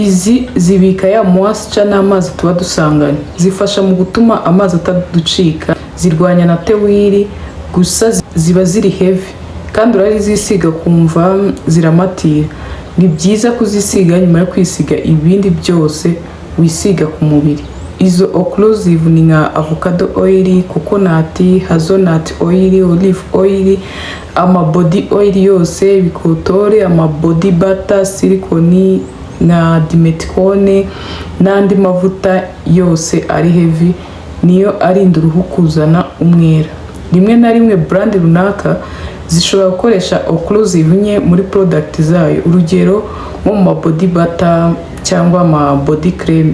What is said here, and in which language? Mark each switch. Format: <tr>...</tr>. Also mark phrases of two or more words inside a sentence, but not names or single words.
<rw>Izi zibika ya moisture n'amazi tuba dusanganye, zifasha mu gutuma amazi ataducika, zirwanya na tewiri, gusa ziba ziri heavy kandi urazisiga kumva ziramatira. Ni byiza kuzisiga nyuma yo kwisiga ibindi byose wisiga ku mubiri. Izo occlusive ni nka</rw> <en>avocado oil, coconut, hazelnut oil, olive oil,</en> <rw>ama</rw> <en>body oil</en> <rw>yose, bikotore, ama</rw> <en>body butter,</en> <rw>silicone na dimethicone n'andi mavuta yose ari heavy, niyo arinda uruhu kuzana umwera. Rimwe na rimwe brand runaka zishobora gukoresha occlusive nke muri product zayo, urugero nko mu</rw> <en>body butter</en> <rw>cyangwa ama</rw> <en>body cream.</en>